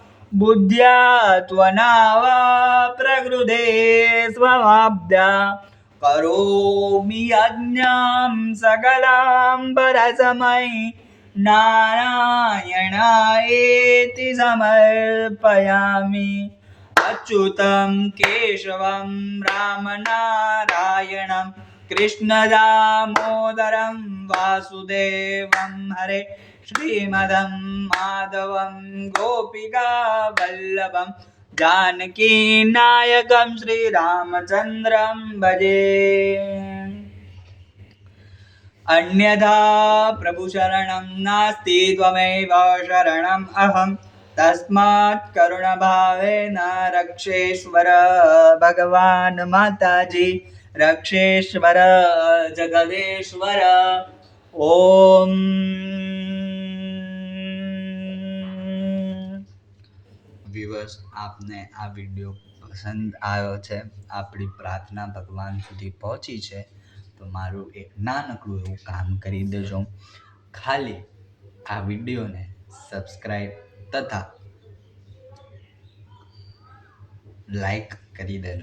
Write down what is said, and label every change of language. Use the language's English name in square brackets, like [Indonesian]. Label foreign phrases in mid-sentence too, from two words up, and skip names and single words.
[Sanskrit] બુદ્ધ્યા પ્રકૃતે સ્વભાવ્યા કરોમિ યજ્ઞં સકલાં પરસ્મૈ નારાયણાયેતિ સમર્પયામિ. અચ્યુતં કેશવં રામ નારાયણં કૃષ્ણ દામોદરં વાસુદેવં હરે શ્રીમદં માધવં ગોપિકા વલ્લભં जानकी नायकं श्री रामचंद्रं भजे. अन्यथा प्रभु शरणं नास्ति त्वमेव शरणं अहं तस्मात् करुण भावेन रक्षेश्वर भगवान माताजी रक्षेश्वर जगदेश्वर. [Gujarati] ओम વ્યુઅર્સ, આપને આ વિડીયો પસંદ આવ્યો છે, આપણી પ્રાર્થના ભગવાન સુધી પહોંચી છે, તો મારું એક નાનકડું એવું કામ કરી દેજો. ખાલી આ વિડીયોને સબસ્ક્રાઈબ તથા લાઈક કરી દેજો.